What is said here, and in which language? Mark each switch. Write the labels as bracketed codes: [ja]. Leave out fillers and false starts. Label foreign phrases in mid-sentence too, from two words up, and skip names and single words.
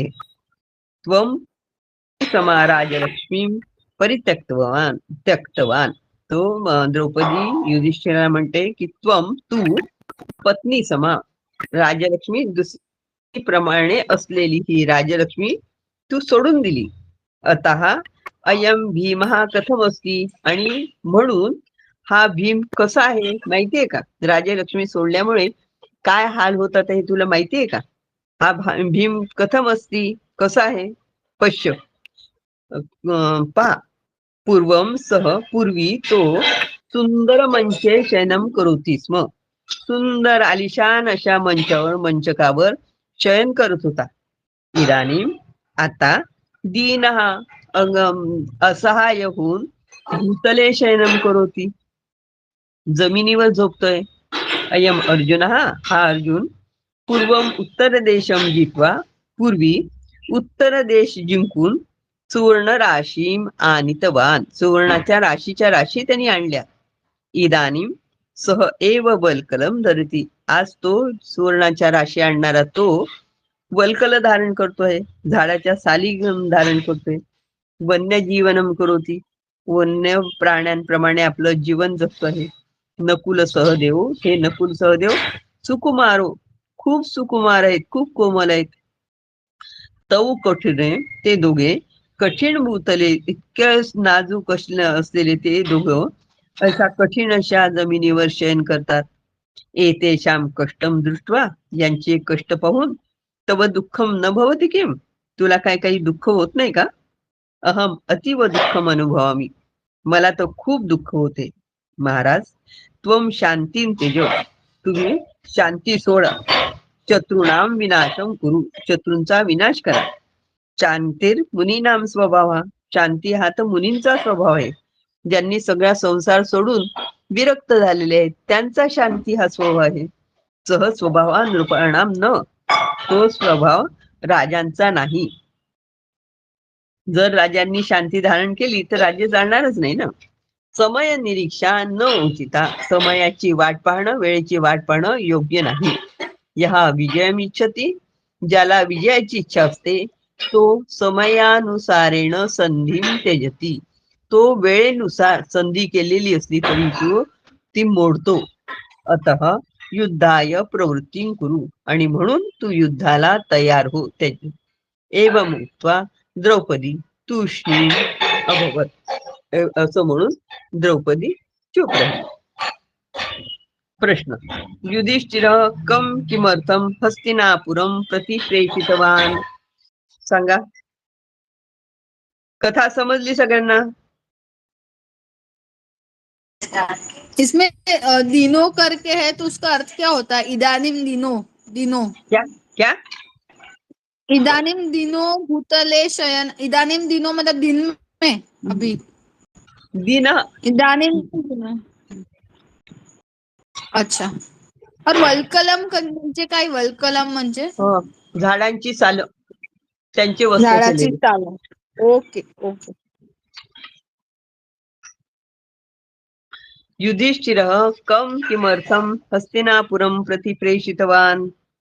[sa] त्वम समा राजलक्ष्मी त्यक्तवान. [mr] तो द्रौपदी युधिष्ठिराला म्हणते की तू [sa] पत्नी समा राजलक्ष्मी [mr] दुसरी प्रमाणे असलेली ही राजलक्ष्मी तू सोडून दिली. [sa] अतः अयम भीमः कथम अस्ति [mr] आणि म्हणून हा भीम कसा आहे माहितीये का? राजलक्ष्मी सोडल्यामुळे काय हाल होतात हे तुला माहितीये का? हा भीम [sa] कथम अस्ति [mr] कसा आहे? [sa] पश्य पहा, पूर्वम सह [mr] पूर्वी तो [sa] सुंदर मंचे शयनम करोती स्म. [mr] सुंदर आलिशान अशा मंचावर मंचकावर शयन करत होता. [sa] इदानीं आता दीनः [mr] असहाय होऊन [sa] भूतले शयनम करोती. [mr] जमिनीवर झोपतोय. [sa] अयम अर्जुन [mr] हा अर्जुन [sa] पूर्वम उत्तर देशम जित्वा [mr] पूर्वी उत्तर देश जिंकून [sa] सुवर्ण राशीम आनितवान. [mr] सुवर्णाच्या राशीच्या राशी त्यांनी आणल्या. [sa] इदानीम सह एव वल्कलम धरती. [mr] आज तो सुवर्णाच्या राशी आणणारा तो वल्कल धारण करतोय. झाडाच्या साली धारण करतोय. [sa] वन्य जीवनम करोती. [mr] वन्य प्राण्यांप्रमाणे आपलं जीवन जगतो आहे. नकुल सहदेव, हे नकुल सहदेव सुकुमारो, खूप सुकुमार आहेत, खूप कोमल आहेत. [sa] तऊ कठीण, [mr] ते दोघे [sa] कठीण भूतले, [mr] इतक्या नाजूक असलेले ते दोघं अशा कठीण अशा जमिनीवर शयन करतात. [sa] एतेषाम कष्टम दृष्ट्वा, [mr] यांचे कष्ट पाहून [sa] तव दुःखम न भवति किम, [mr] तुला काय काही दुःख होत नाही का? [sa] अहम अतीव दुःखम अनुभवामी, [mr] मला तर खूप दुःख होते. महाराज, [sa] त्वम शांतीन तेजो, [mr] तुम्ही शांती सोडा. [sa] शत्रूणाम विनाशम कुरु, [mr] शत्रूंचा विनाश करा. [sa] शांतीर मुनीनाम स्वभाव, [mr] शांती हा तर मुनींचा स्वभाव आहे. ज्यांनी सगळा संसार सोडून विरक्त झालेले आहेत, त्यांचा शांती हा स्वभाव आहे. [sa] सह स्वभावा नृपाणाम न, [mr] तो स्वभाव राजांचा नाही. जर राजांनी शांती धारण केली तर राज्य जाणारच नाही ना. [sa] समय निरीक्षा न उचिता, [mr] समयाची वाट पाहणं, वेळेची वाट पाहणं योग्य नाही. [sa] यहा विजयम इच्छती, [mr] ज्याला विजयाची इच्छा असते तो [sa] समयानुसारेण संधी त्यजती. [mr] तो वेळेनुसार संधी केलेली असली तरी तो ती मोडतो. [sa] अतः युद्धाय प्रवृत्ती कुरु, [mr] आणि म्हणून तू युद्धाला तयार हो. [sa] त्याची एवं उक्त्वा द्रौपदी तूष्णी अभवत, [mr] असं म्हणून द्रौपदी चूप राहिली. प्रश्न, [sa] युधिष्ठिर कम किमर्थम हस्तिनापुरम प्रति प्रेषितवान. [mr] सांगा. कथा समजली सगळ्यांना? [hi] इसमें दिनों करके है तो उसका अर्थ क्या होता है? [sa] इदानीम दिनों, दिनों, [hi] क्या क्या? [sa] इदानीम दिनों भूतले शयन, इदानीम दिनों [hi] मतलब दिन में, अभी दिन. [sa] इदानीम दिनों. अच्छा. [mr] और वल्कलम म्हणजे काय? वल्कलम म्हणजे झाडांची साल, त्यांचे वस्त्र झाडाची केलेले. साल. [en] okay okay. [sa] युधिष्ठिर कम किमर्थम हस्तिनापुरम प्रति प्रेषितवान.